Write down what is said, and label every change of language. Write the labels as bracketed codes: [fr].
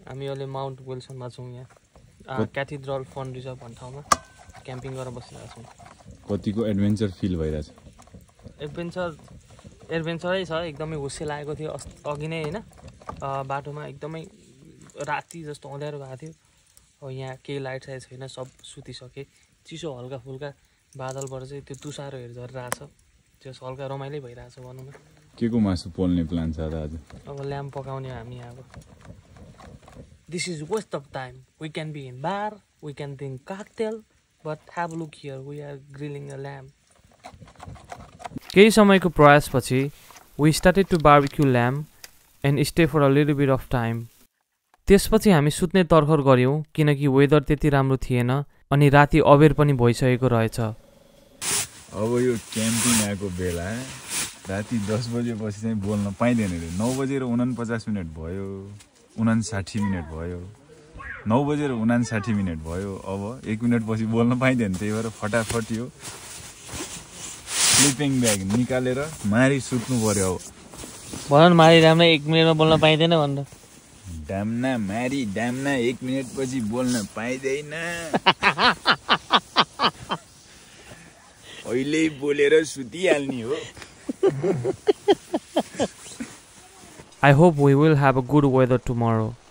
[ne] हामी अहिले माउन्ट विल्सनमा छौं, यहाँ क्याथेड्रल फन रिजर्भ भन्ने ठाउँमा क्याम्पिङ गरेर बसिरहेका छौं। कतिको एडभेन्चर फिल भइरहेछ? एडभेन्चरै छ, एकदमै हुस्से लागेको थियो अघि नै हैन। बाटोमा एकदमै राति जस्तो अँध्यारो भएको थियो। अब यहाँ केही लाइट साइट छैन, सब सुतिसके। चिसो हल्का फुल्का बादलबाट चाहिँ त्यो तुषारोहरू झरिरहेछ, त्यो हल्का रमाइलो भइरहेछ भनौँ न। के को मासु पोल्ने प्लान छ त आज? अब ल्याम्प पकाउने हामी अब। [en] This is waste of time. We can be in bar, we can drink cocktail, but have a look here, we are grilling a lamb. [ne] केही समयको प्रयासपछि [en] we started to barbecue lamb and stay for a little bit of time. [ne] त्यसपछि हामी सुत्ने तर्खर गर्यौं किनकि weather त्यति राम्रो थिएन अनि राति अबेर पनि भइसकेको रहेछ। अब यो क्याम्पिङ आएको बेला राति 10 बजेपछि चाहिँ बोल्न पाइदैन रे। 9 बजेर 49 मिनेट भयो, 59 मिनेट भयो, 9 बजेर 59 मिनेट भयो। अब 1 मिनेट पछि बोल्न पाइदैन, त्यही भएर फटाफट यो स्लिपिङ ब्याग निकालेर मारी सुत्नु पर्यो। अब भन मारी राम्रो 1 मिनेटमा बोल्न पाइदैन भनेर। डाम्ना मारी डाम्ना 1 मिनेट पछि बोल्न पाइदैन। अहिले बोलेर सुतिहाल्ने हो। [en] I hope we will have a good weather tomorrow.